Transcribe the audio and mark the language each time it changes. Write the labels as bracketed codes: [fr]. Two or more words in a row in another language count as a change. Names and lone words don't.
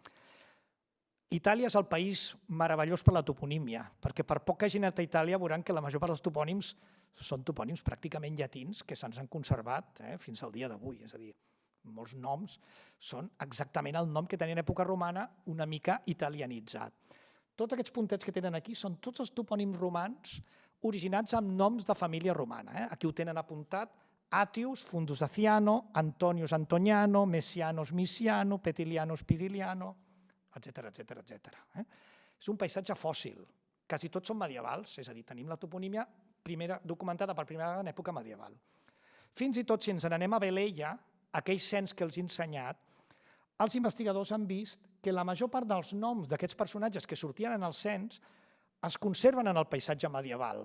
[ca] Itàlia és el país meravellós per la toponímia, perquè per poc que hagin anat a Itàlia veuran que la major part dels topònims són topònims pràcticament llatins que se'ns han conservat fins al dia d'avui. És a dir, molts noms són exactament el nom que tenien en època romana, una mica italianitzat. Tots aquests puntets que tenen aquí són tots els topònims romans originats amb noms de família romana. Aquí ho tenen apuntat: Atius, Fundus Daciano, Antonius Antoniano, Messianus Misiano, Petilianus Pidiliano, etc. És un paisatge fòssil, quasi tots són medievals, és a dir, tenim la toponímia documentada per primera vegada en època medieval. Fins i tot si ens n'anem a Velella, aquell cens que els he ensenyat, els investigadors han vist que la major part dels noms d'aquests personatges que sortien en el cens es conserven en el paisatge medieval.